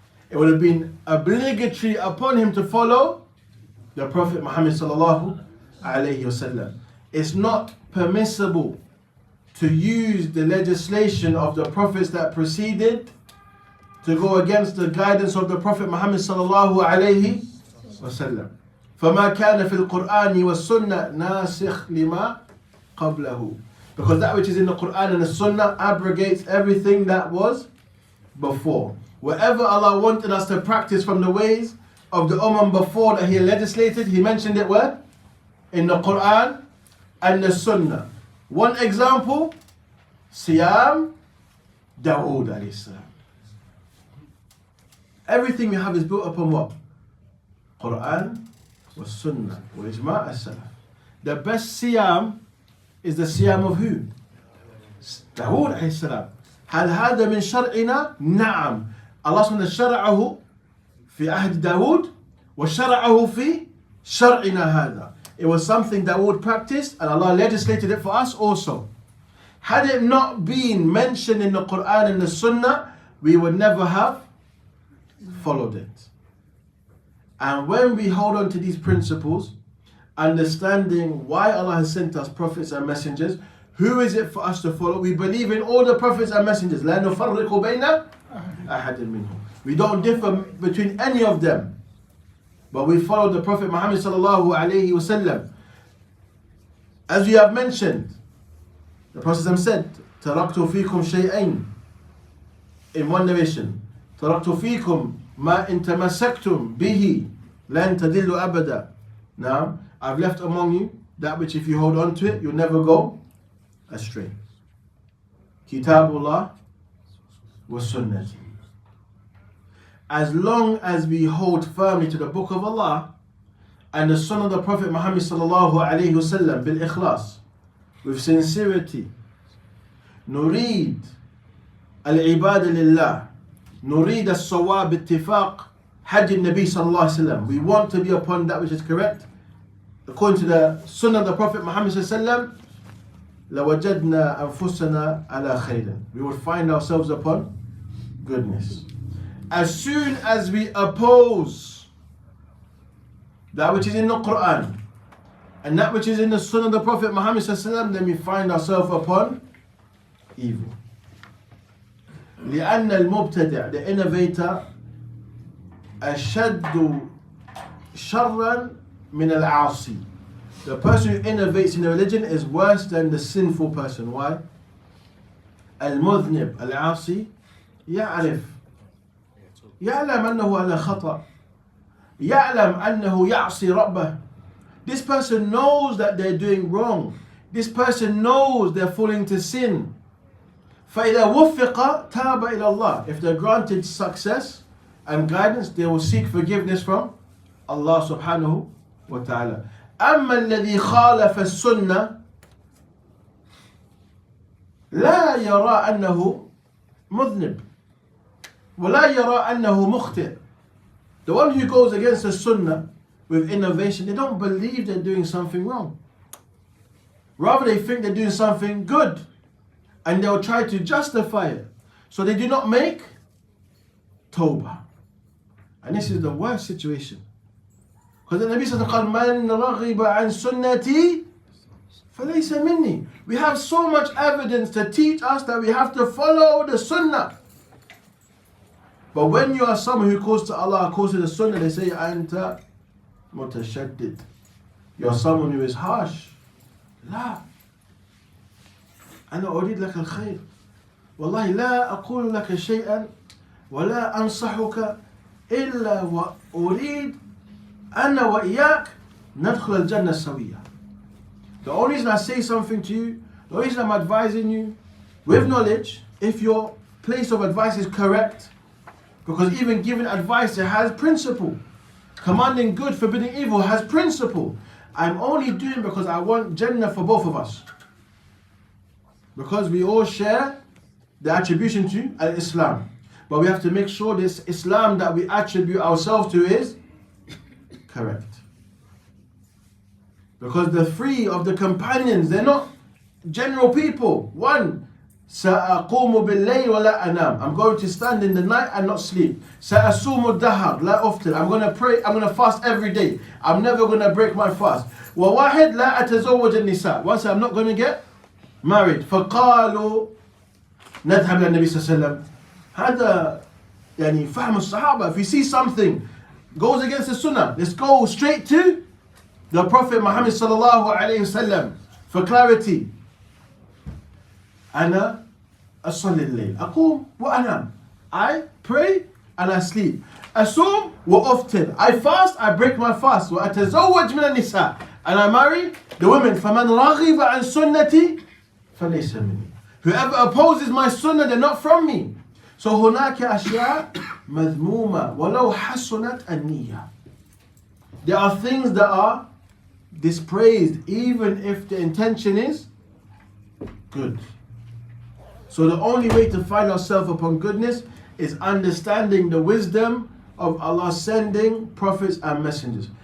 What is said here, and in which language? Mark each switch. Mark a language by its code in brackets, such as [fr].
[en] It would have been obligatory upon him to follow the Prophet Muhammad sallallahu alayhi wa sallam. It's not permissible to use the legislation of the prophets that preceded to go against the guidance of the Prophet Muhammad sallallahu alayhi wa sallam. [ar] فما كان في القرآن والسنة ناسخ لما قبله. [en] Because that which is in the Quran and the Sunnah abrogates everything that was before. Whatever Allah wanted us to practice from the ways of the Ummah before that He legislated, He mentioned it where? In the Quran and the Sunnah. One example, Siyam Dawood alayhi salam. Everything we have is built upon what? [ar] Quran was Sunnah, wa ijma' as-salaf. [en] The best siyam is the siyam of who? Dawood alayhi salam. [ar] هل هذا من شرعنا؟ نعم. Allah subhanahu شرعه في عهد داود وشرعه في شرعنا هذا. [en] It was something Dawood practiced and Allah legislated it for us also. Had it not been mentioned in the Quran and the Sunnah, we would never have followed it. And when we hold on to these principles, understanding why Allah has sent us prophets and messengers, who is it for us to follow? We believe in all the prophets and messengers. [ar] لا نفرق بين أحد منهم. [en] We don't differ between any of them. But we follow the Prophet Muhammad sallallahu alayhi wa sallam. As we have mentioned, the Prophet said, [ar] تركت فيكم شيئين. [en] In one narration, [ar] تركت فيكم ما إن تمسكتم به لن تضلوا أبدا. [en] Now, I've left among you that which if you hold on to it, you'll never go astray. [ar] Kitabullah wa sunnati. [en] As long as we hold firmly to the book of Allah and the Sunnah of the Prophet Muhammad sallallahu alayhi wa sallam [ar] bil ikhlas, [en] with sincerity, [ar] نريد العبادة لله, نريد الصواب اتفاق حج النبي صلى الله عليه وسلم. [en] We want to be upon that which is correct according to the Sunnah of the Prophet Muhammad صلى الله عليه وسلم. [ar] لوجدنا أنفسنا على خير. [en] We will find ourselves upon goodness. As soon as we oppose that which is in the Quran and that which is in the Sunnah of the Prophet Muhammad sallallahu alaihi wasallam, then we find ourselves upon evil. [ar] لأن المبتدع, [en] the innovator, [ar] أشد شرا من العاصي. [en] The person who innovates in a religion is worse than the sinful person. Why? [ar] المذنب العاصي يعرف يعلم أنه على خطأ, يعلم أنه يعصي ربه. [en] This person knows that they're doing wrong. This person knows they're falling to sin. [ar] فإذا وفق تاب إلى الله. [en] If they're granted success and guidance, they will seek forgiveness from Allah subhanahu wa ta'ala. [ar] أما الذي خالف السنة لا يرى أنه مذنب ولا يرى أنه مخطئ. [en] The one who goes against the sunnah with innovation, they don't believe they're doing something wrong. Rather, they think they're doing something good, and they'll try to justify it. So they do not make tawbah. And this is the worst situation. Because the Nabi says, [ar] مَنْ رَغِبَ عَنْ سُنَّتِي فَلَيْسَ مِنِّي. [en] We have so much evidence to teach us that we have to follow the sunnah. But when you are someone who calls to Allah, calls to the sunnah, they say, [ar] أَنْتَ مُتَشَدِّد. [en] You're someone who is harsh. [ar] لا. أنا أريد لك الخير. والله لا أقول لك شيئا ولا أنصحك إلا وأريد أنا وإياك ندخل الجنة سويا. [en] The only reason I say something to you, the only reason I'm advising you with knowledge, if your place of advice is correct, because even giving advice, it has principle. Commanding good, forbidding evil has principle. I'm only doing because I want Jannah for both of us. Because we all share the attribution to Al-Islam. But we have to make sure this Islam that we attribute ourselves to is correct. Because the three of the companions, they're not general people. One, [ar] سأقوم بالليل ولا أنام. [en] I'm going to stand in the night and not sleep. [ar] سأصوم الدهر لا أفطر. [en] I'm going to pray, I'm going to fast every day. I'm never going to break my fast. [ar] وواحد لا أتزوج النساء. [en] One said, I'm not going to get married. [ar] فقالوا نذهب للنبي صلى الله عليه وسلم. هذا يعني فهم الصحابة. [en] If you see something goes against the sunnah, let's go straight to the Prophet Muhammad sallallahu alayhi wasallam for clarity. [ar] أنا أصلي الليل أقوم وأنام. [en] I pray and I sleep. [ar] أصوم وأفطر. [en] I fast, I break my fast. [ar] وأتزوج من النساء. [en] And I marry the women. [ar] فمن رغب عن سنتي فليس مني. [en] Whoever opposes my sunnah, they're not from me. So [ar] هناك أشياء مذمومة ولو حسنت النية. [en] There are things that are dispraised even if the intention is good. So the only way to find ourselves upon goodness is understanding the wisdom of Allah sending prophets and messengers.